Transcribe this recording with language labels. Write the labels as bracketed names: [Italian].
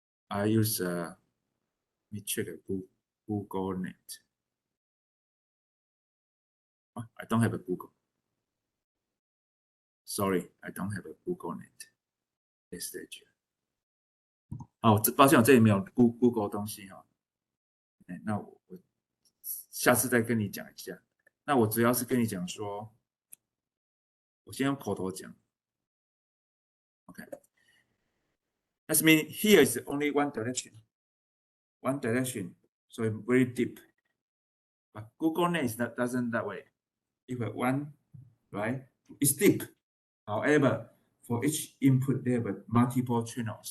[English] I use let me check GoogleNet. Oh, I don't have a Google. Sorry, I don't have a GoogleNet. This lecture. [Chinese] 哦，抱歉，我这里没有 Google 东西哈。那我下次再跟你讲一下。那我主要是跟你讲说，我先用口头讲。 [English] Okay. That means here is only one direction. One direction, so it's very deep. But GoogleNet doesn't that way. If one, right, it's deep. However, for each input, there are multiple channels.